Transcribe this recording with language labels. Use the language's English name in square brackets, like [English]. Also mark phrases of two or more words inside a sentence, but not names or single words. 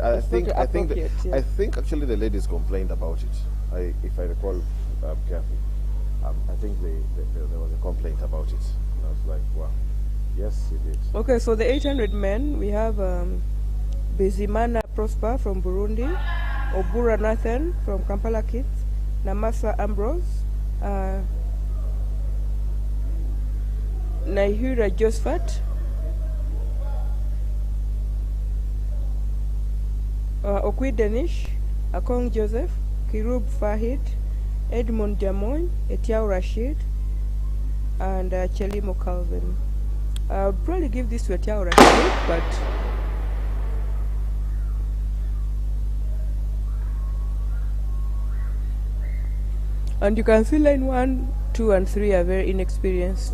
[English] I think actually the ladies complained about it. If I recall carefully, I think there was a complaint about it. And I was like, wow, yes, it did. Okay, so the 800 men, we have Bizimana Prosper from Burundi, Obura Nathan from Kampala Kids, Namasa Ambrose, Naihura Josephat, Okwi Denish, Akong Joseph, Kirub Fahid, Edmond Jamoy, Etiao Rashid, and Chelimo Calvin. I would probably give this to Etiao Rashid, but and you can see line 1, 2, and 3 are very inexperienced.